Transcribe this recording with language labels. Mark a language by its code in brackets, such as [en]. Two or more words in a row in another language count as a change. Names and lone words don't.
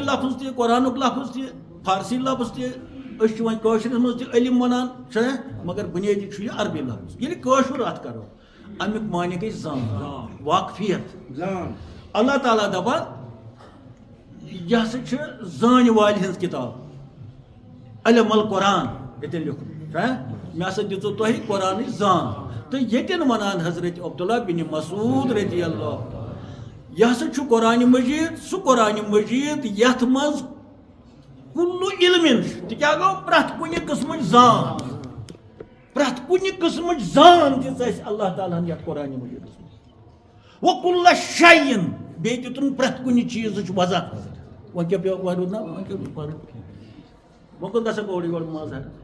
[ks] لفظ تہِ قرآنُک لفظ تہِ فارسی لفظ تہِ أسۍ چھِ وۄنۍ کٲشرِس منٛز تہِ علم ونان چھا مگر بُنیٲدی چھُ یہِ عربی لفظ ییٚلہِ کٲشُر اتھ کرو امیُک معنی گٔے زان واقفیت اللہ تعالیٰ دپان یہ ہسا چھِ زانہِ والہِ ہٕنٛز کِتاب علم القرآن ییٚتٮ۪ن لیوٚکھمُت مےٚ ہسا دِژوٕ تۄہہِ قرآنٕچ زان تہٕ ییٚتٮ۪ن ونان حضرت عبداللہ بن مسعود [ar] رضی اللہ [ks] یہ ہسا چھُ قرآن مجید سُہ قرآن مجید یتھ منٛز [ar] کُلُّ علمٍ [ks] چھُ تِکیٛاہ گوٚو پرٛٮ۪تھ کُنہِ قٕسمٕچ زان پرٛٮ۪تھ کُنہِ قٕسمٕچ زان دِژ اَسہِ اللہ تعالیٰ ہن یتھ قرآن مجیدس منٛز [ar] وکُلّ شیءٍ [ks] بیٚیہِ دِتُن پرٛٮ۪تھ کُنہِ چیٖزٕچ وضاحت وۄنۍ کیٛاہ پیٚو پرُن نا وۄنۍ کیٛاہ پرُن وۄنۍ کوٚت گژھکھ اورٕ یورٕ مزٕ